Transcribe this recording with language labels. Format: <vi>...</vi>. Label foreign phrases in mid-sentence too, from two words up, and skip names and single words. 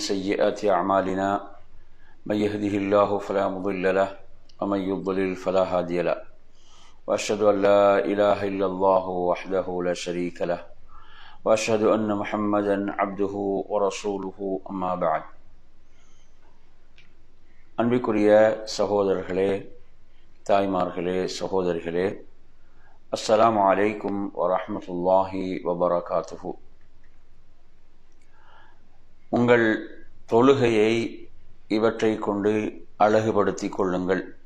<ar>سيئات أعمالنا من يهده الله فلا مضل له ومن يضلل فلا هادي له وأشهد أن لا إله إلا الله وحده لا شريك له وأشهد أن محمدا عبده ورسوله أما بعد</ar> <ta>அன்பிற்குரிய சகோதரர்களே, தாய்மார்களே, சகோதரிகளே, அஸ்ஸலாமு</ta> <ar>عليكم ورحمة الله وبركاته.</ar> <ta>உங்கள் தொழுகையை இவற்றை கொண்டு அழகுபடுத்திக் கொள்ளுங்கள்.</ta>